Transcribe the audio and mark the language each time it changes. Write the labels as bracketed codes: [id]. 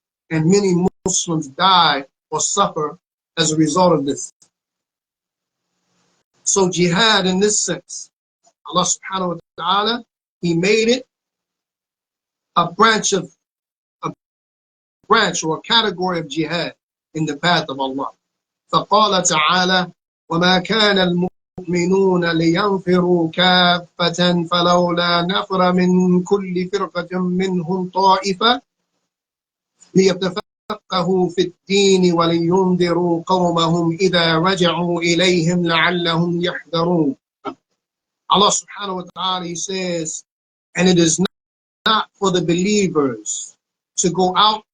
[en] And many Muslims die or suffer as a result of this. So jihad in this sense, Allah subhanahu wa ta'ala, he made it a branch or a category of jihad in the path of Allah. [ar] فقال تعالى وما كان المؤمنون لينفروا كافة فلولا نفر من كل فرقة منهم طائفة ليتفقهوا في الدين ولينذروا قومهم إذا رجعوا إليهم لعلهم يحذرون. [en] Allah subhanahu wa ta'ala, he says, and it is not for the believers to go out